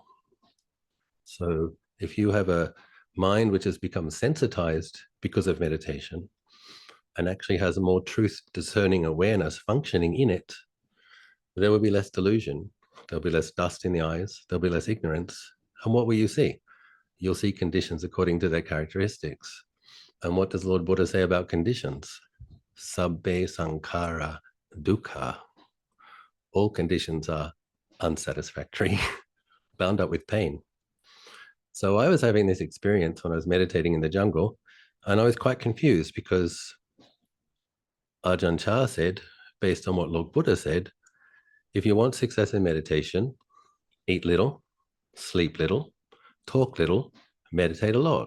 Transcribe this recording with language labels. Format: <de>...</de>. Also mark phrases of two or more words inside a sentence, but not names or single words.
<en>So if you have a mind which has become sensitized because of meditation and actually has a more truth discerning awareness functioning in it, there will be less delusion, there'll be less dust in the eyes, there'll be less ignorance. And what will you see? You'll see conditions according to their characteristics. And what does Lord Buddha say about conditions?</en> <pi>Sabbe sankhara dukkha.</pi> <en>All conditions are unsatisfactory, bound up with pain. So I was having this experience when I was meditating in the jungle, and I was quite confused because Ajahn Chah said, based on what Lord Buddha said, if you want success in meditation, eat little, sleep little, talk little, meditate a lot.</en>